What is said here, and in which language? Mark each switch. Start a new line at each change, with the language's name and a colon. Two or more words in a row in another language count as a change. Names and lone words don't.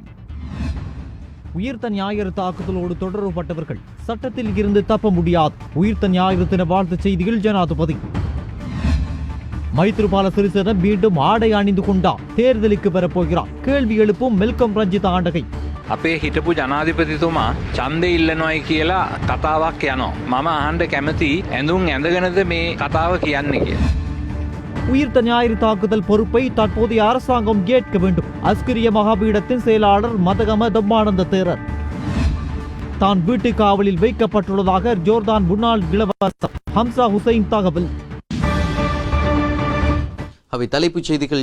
Tamil: உயிர்த்த ஞாயிறு தாக்குதலோடு தொடரப்பட்டவர்கள் சட்டத்தில் இருந்து தப்ப முடியாது. உயிர்த்த ஞாயிறு தின வாழ்த்து செய்தியில் ஜனாதிபதி. மைத்ரிபால சிறிசேன மீண்டும் ஆடை அணிந்து கொண்டார். தேர்தலுக்கு வரப்போகிறார். கேள்வி எழுப்பும் மெல்கம் ரஞ்சித் ஆண்டகை.
Sinhala: අපේ හිටපු ජනාධිපතිතුමා ඡන්දෙ ඉල්ලනවායි කියලා කතාවක් යනවා. මම අහන්න කැමති ඇඳුම් ඇඳගෙනද මේ කතාව කියන්නේ කියලා.
Tamil: உயிர்த்த ஞாயிறு தாக்குதல் பொறுப்பை தற்போதைய அரசாங்கம் ஏற்க வேண்டும். அஸ்கிரிய மகாபீடத்தின் செயலாளர் மதகம தம்மானந்த தேரர் தான் வீட்டு காவலில் வைக்கப்பட்டுள்ளதாக ஜோர்தான் முன்னாள் இளவரசர் ஹம்சா ஹுசைன் தகவல். அவை தலைப்புச் செய்திகள்.